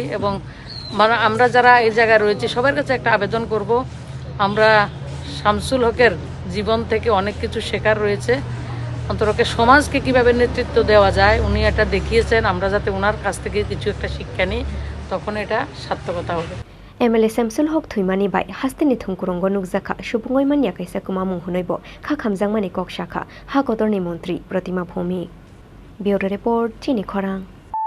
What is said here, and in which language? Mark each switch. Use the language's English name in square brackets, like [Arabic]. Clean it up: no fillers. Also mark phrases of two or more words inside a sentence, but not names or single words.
[Bangla] এবং মানে আমরা যারা এই জায়গায় রয়েছি সবার কাছে একটা আবেদন করব, আমরা শামসুল হকের জীবন থেকে অনেক কিছু শেখার রয়েছে। অন্তরকে সমাজকে কিভাবে নেতৃত্ব দেওয়া যায় উনি এটা দেখিয়েছেন, আমরা যাতে ওনার কাছ থেকে কিছু একটা শিক্ষা নিই তখন এটা সার্থকতা হবে। [Kok Borok] एमएलए सेमसुल हक थुइमानि बाय हास्तेनि थुंकुरंग नुकजाखा सुबुंगै मानिया काइसा कुमा मुंहुनैबो खाखामजांमानि कक शाखा हाकतरनि मन्त्री प्रतिमा भौमिक। ब्यूरो रिपोर्ट चिनि खरां।